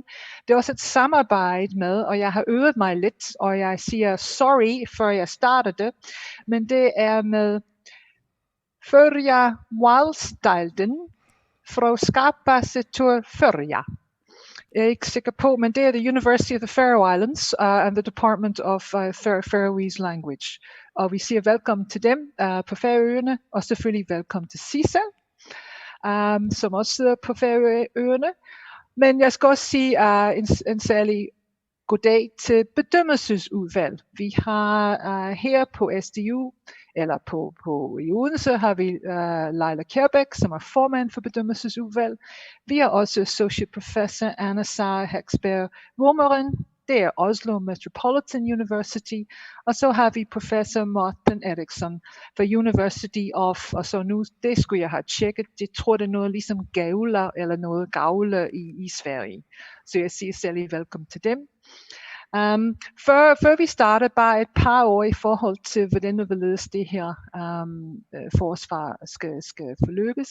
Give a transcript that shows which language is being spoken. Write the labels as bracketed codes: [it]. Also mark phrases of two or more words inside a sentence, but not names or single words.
[da] Det er også et samarbejde med, og jeg har øvet mig lidt, og jeg siger sorry, før jeg starter det, men det er med Förja Wallstalden fra Skapelse til Förja. Jeg er ikke sikker på, men det er [en] the University of the Faroe Islands and the Department of Faroese Language. [da] Og vi siger velkommen til dem på Færøerne, og selvfølgelig velkommen til Sissel, som også sidder på Færøerne. Men jeg skal også sige en særlig goddag til bedømmelsesudvalg. Vi har her på SDU, eller på i Odense, har vi Leila Kjærbæk, som er formand for bedømmelsesudvalg. Vi har også [en] Associate Professor [da] Anna Sara Heksberg Wormeren. Det er Oslo Metropolitan University. Og så har vi Professor Morten Eriksson fra University of, og så nu, det skulle jeg have tjekket. Jeg tror, det er noget ligesom Gavle, eller noget Gavle i Sverige. Så jeg siger særlig velkommen til dem. Før vi starter, bare et par år i forhold til, hvordan og hvorledes det her forsvar skal forløbes.